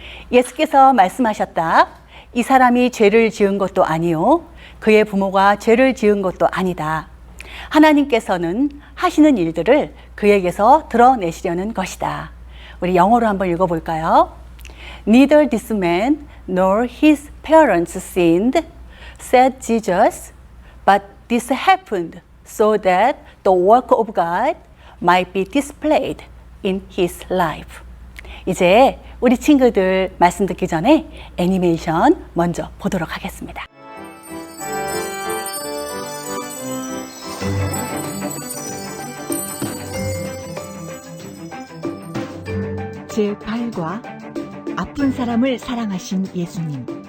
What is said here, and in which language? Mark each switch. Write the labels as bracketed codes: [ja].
[ko] 예수께서 말씀하셨다. 이 사람이 죄를 지은 것도 아니요 그의 부모가 죄를 지은 것도 아니다. 하나님께서는 하시는 일들을 그에게서 드러내시려는 것이다. 우리 영어로 한번 읽어볼까요? [en] Neither this man nor his parents sinned, said Jesus, but this happened so that the work of God might be displayed in his life. [ko] 이제 우리 친구들 말씀 듣기 전에 애니메이션 먼저 보도록 하겠습니다. 제8과 아픈 사람을 사랑하신 예수님.